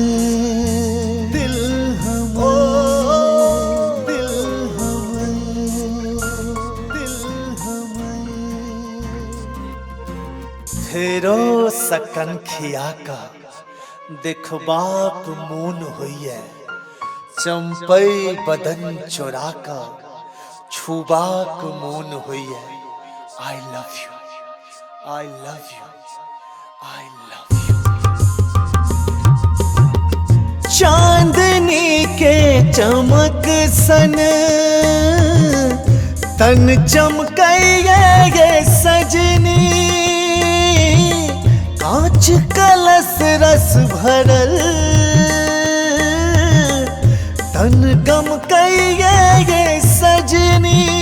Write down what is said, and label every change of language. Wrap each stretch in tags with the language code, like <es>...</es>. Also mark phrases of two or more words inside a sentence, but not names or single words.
<mai>दिल हमर, दिल हमर, दिल हमर। फेरो सकन खिया का देखबाक मोन होइए, चंपई बदन चोरा का छुबाक मोन होइए।</mai> <en>I love you, I love you, I love you.</en> <mai>चांदनी के चमक सन तन चमकइए ये सजनी, कांच कलश रस भरल तन गमकइए ये सजनी।</mai>